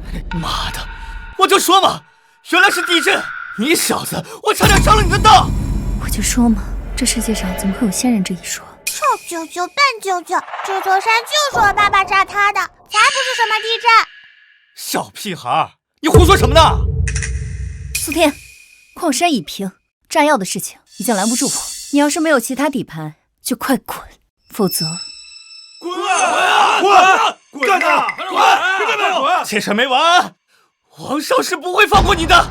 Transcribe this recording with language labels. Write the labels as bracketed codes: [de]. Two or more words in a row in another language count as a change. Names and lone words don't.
[zh] 媽的，我就說嘛，原來是地震！你小子，我差點着了你的道！我就說嘛，這世界上怎麼會有仙人這一說？臭舅舅笨舅舅，這座山就是我爸爸炸塌的，才不是什麼地震！小屁孩，你胡說什麼呢？蘇天，礦山已平，炸藥的事情已經攔不住我。你要是沒有其他底盤，就快滾，否則滾啊！滾啊！滾！這事沒完，王少是不會放過你的。